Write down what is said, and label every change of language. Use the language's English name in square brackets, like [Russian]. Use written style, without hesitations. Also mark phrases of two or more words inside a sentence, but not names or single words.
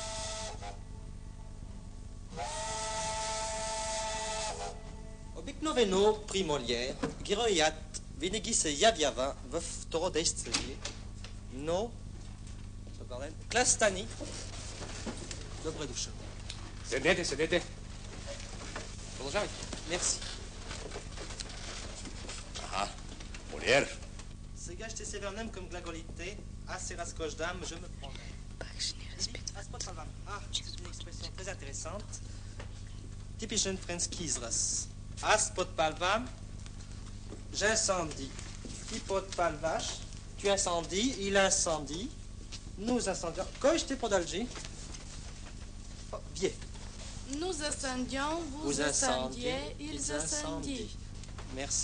[Bulgarian] Обикновено при Молиер героят винаги се явява в второ действие, но Клас стани. Добре дошъл. Седнете, седнете. Продължавайте. Мерси. Молиер. Сега ще се върнем към глаголите. Аз се разхождам, [French] je me promène. [Bulgarian] Аз подпалвам. [French] Une expression très intéressante. [Bulgarian] Типичен френски израз. Аз подпалвам, j'incendie. Ти подпалваш, [French] tu incendies, il incendie, nous incendions. [Bulgarian] Кой ще продължи? [French] Bien. Nous incendions, vous incendiez, ils incendient. Merci.